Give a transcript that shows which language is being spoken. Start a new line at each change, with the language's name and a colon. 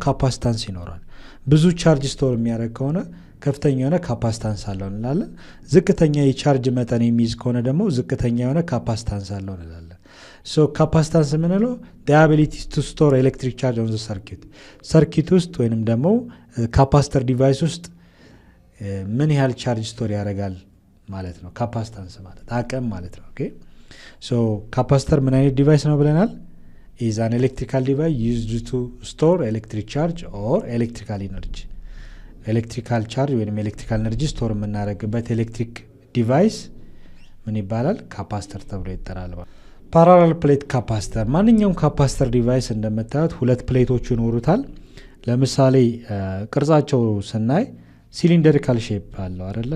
Amharic: ካፓሲታንስ ይኖራል። ብዙ ቻርጅ ስቶር የሚያደርግ ከሆነ ከፍተኛ የሆነ ካፓሲታንስ አለው እንላለን። ዝቅተኛ የቻርጅ መጠን የሚይዝ ከሆነ ደግሞ ዝቅተኛ የሆነ ካፓሲታንስ አለው እንላለን። ካፓሲታንስ የምንለው
English: the ability to store electric charge on the circuit
Amharic: ውስጥ ወይንም ደግሞ ካፓሲተር ዲቫይስ ውስጥ ምን ያህል ቻርጅ ስቶር ያደርጋል ማለት ነው። ካፓሲታንስ ማለት አቅም ማለት ነው። ኦኬ ካፓሲተር ምን አይነት ዲቫይስ ነው ብለናል?
English: is an electrical device used to store electric charge or electrical energy.
Amharic: ኤሌክትሪካል ቻርጅ ወይም ኤሌክትሪካል ኤነርጂ ስቶር የምናደርግበት ኤሌክትሪክ ዲቫይስ ምን ይባላል? ካፓሲተር ተብሎ ይጠራል። ፓራላል ፕሌት ካፓሲተር ማንኛውም ካፓሲተር ዲቫይስ እንደምታዩት ሁለት ፕሌቶች ይኖሩታል። ለምሳሌ ቅርጻቸው ስናይ ሲሊንደሪካል ሼፕ አለው አይደለ?